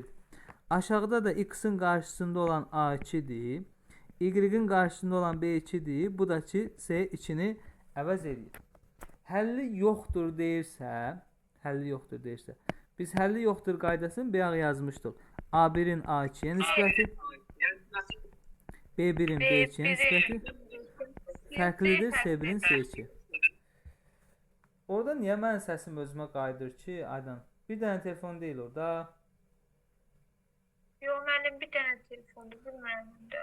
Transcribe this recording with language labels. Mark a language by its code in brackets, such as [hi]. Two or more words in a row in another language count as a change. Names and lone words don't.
[az] Aşağıda da X-in qarşısında olan A2-dir. Y-in qarşısında olan B2-dir. Bu da ki C2-ni əvəz edir. Həlli yoxdur deyirsə, biz həlli yoxdur qaydasını bayaq yazmışdıq. A1-in A2-yə nisbəti, B1-in B2-yə nisbəti fərqlidir C1-in C2. Orada niyə mənim səsim özümə qayıdır ki, Aydan? Bir dənə telefon deyil orada. Yox, mənim bir dənə telefondur, bilmirəm də.